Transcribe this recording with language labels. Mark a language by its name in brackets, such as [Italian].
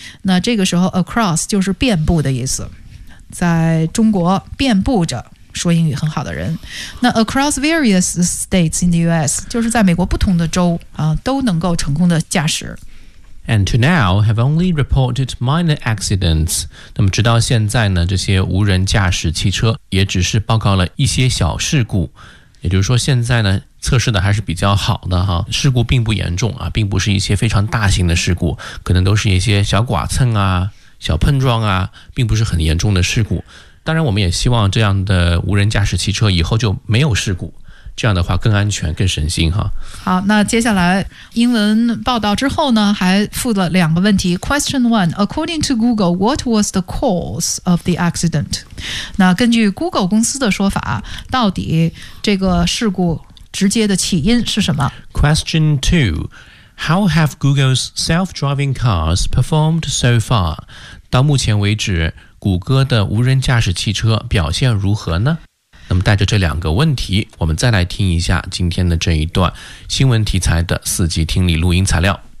[Chinese] 那这个时候 ，across 就是遍布的意思，在中国遍布着说英语很好的人。 [English] 那 across various states in the U.S. [Chinese] 就是在美国不同的州啊、都能够成功的驾驶。 [English] And to now have only reported minor accidents. [Chinese] 那么直到现在呢，这些无人驾驶汽车也只是报告了一些小事故。也就是说现在呢，测试的还是比较好的哈，事故并不严重啊，并不是一些非常大型的事故，可能都是一些小剐蹭啊，小碰撞啊，并不是很严重的事故。当然我们也希望这样的无人驾驶汽车以后就没有事故。这样的话更安全更省心哈。好，那接下来英文报道之后呢还附了两个问题。 [English] Question 1 According to Google, what was the cause of the accident? [Chinese] 那根据 Google 公司的说法，到底这个事故直接的起因是什么？ [English] Question 2 How have Google's self-driving cars performed so far? [Chinese] 到目前为止谷歌的无人驾驶汽车表现如何呢？那么带着这两个问题，我们再来听一下今天的这一段新闻题材的四级听力录音材料。